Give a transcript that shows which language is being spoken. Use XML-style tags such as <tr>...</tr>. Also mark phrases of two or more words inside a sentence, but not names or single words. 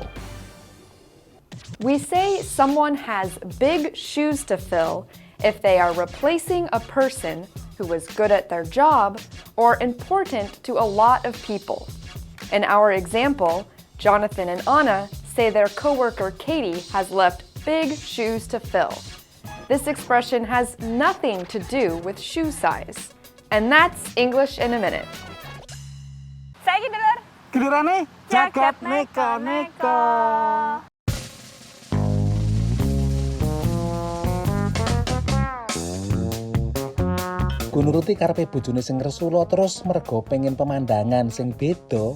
<en>We say someone has big shoes to fill if they are replacing a person who is good at their job or important to a lot of people. In our example, Jonathan and Anna say their coworker Katie has left big shoes to fill. This expression has nothing to do with shoe size. And that's English in a Minute.</en> <jv>Saiki dulur. Gilirane jagat neko-neko. Nuruti karepe bojone sing Resula terus mergo pengen pemandangan sing beda.</jv>